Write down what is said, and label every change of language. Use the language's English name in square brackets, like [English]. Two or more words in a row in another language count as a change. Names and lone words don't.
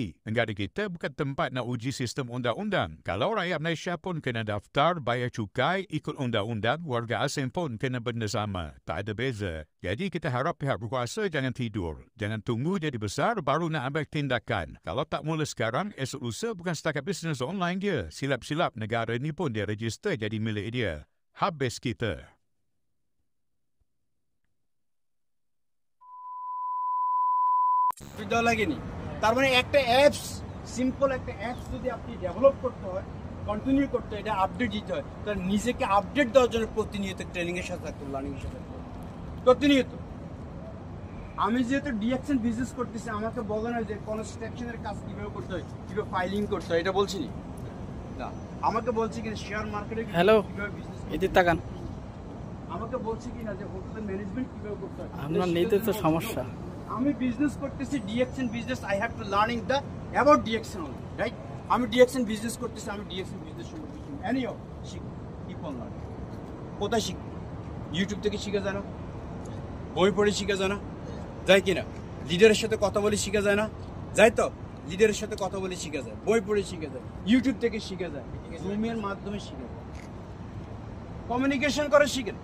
[Malay] Negara kita bukan tempat nak uji sistem undang-undang. Kalau rakyat Malaysia pun kena daftar, bayar cukai, ikut undang-undang, warga asing pun kena benda sama. Tak ada beza. Jadi kita harap pihak berkuasa jangan tidur. Jangan tunggu jadi besar baru nak ambil tindakan. Kalau tak mula sekarang, esok lusa bukan setakat bisnes online dia. Silap-silap negara ni pun dia register jadi milik dia. Habis kita. [Bangla] দেওয়া লাগেনি। তার মানে একটা অ্যাপস, সিম্পল একটা অ্যাপস যদি আপনি ডেভেলপ করতে হয়, কন্টিনিউ করতে হয়, এটা আপডেট দিতে হয়, তাহলে নিজেকে আপডেট দেওয়ার জন্য প্রতিনিয়ত ট্রেনিংয়ের সাথে থাকতে হবে, লার্নিংয়ের সাথে থাকতে হবে প্রতিনিয়ত। আমি যেহেতু ডিএকশন বিজনেস করতেছি, আমাকে বলে না যে কনস্ট্রাকশনের কাজ কীভাবে করতে হয়, কীভাবে ফাইলিং করতে হয়, এটা বলছি না। আমাকে বলছি কিনা [English] share market [Bangla] কীভাবে বিজনেস, এদিকে তাকান। আমাকে বলছি কিনা যে হোটেলের ম্যানেজমেন্ট কীভাবে করতে হয়। আপনার নিজেদের তো সমস্যা। আমি বিজনেস করতেছি ডিএকশন বিজনেস, [English] I have to learning the about DXN only, right? [Bangla] আমি ডিএকশন বিজনেস করতেছি, আমি ডিএকশন বিজনেস সম্পর্কে এনিও শিখি, [English] keep on learning. [Bangla] কোথায় শিখি? ইউটিউব থেকে শিখে যায় না? বই পড়ে শিখে যায় না? যায় কিনা? লিডারের সাথে কথা বলে শিখে যায় না? যায় তো? লিডারের সাথে কথা বলে শিখে যায়, বই পড়ে শিখে যায়, ইউটিউব থেকে শিখে যায়, জুমের মাধ্যমে শিখে যায়, কমিউনিকেশন করে শিখেন।